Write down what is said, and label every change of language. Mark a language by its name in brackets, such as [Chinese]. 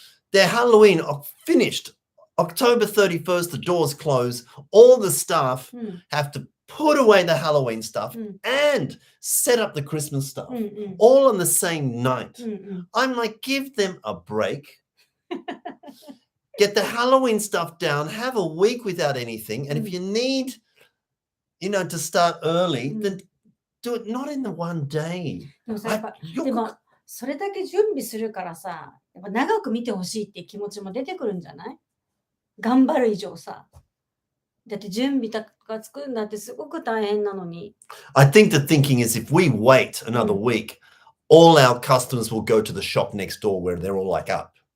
[Japanese] で、ハロウィン [English] finished. October 31st, the doors close. All the staff have to put away the Halloween stuff and set up the Christmas stuff. All on the same night. I'm like, give them a break. Get the Halloween stuff down. Have a week without anything. And if you need, to start early, then do it not in the one day. [Japanese] でもそれだけ準備するからさ、やっぱ長く見てほしいっていう気持ちも出てくるんじゃない？頑張る以上さ。だって準備とか作るんだってすごく大変なのに。 [English] I think the thinking is if we wait another week, all our customers will go to the shop next door where they're all like up.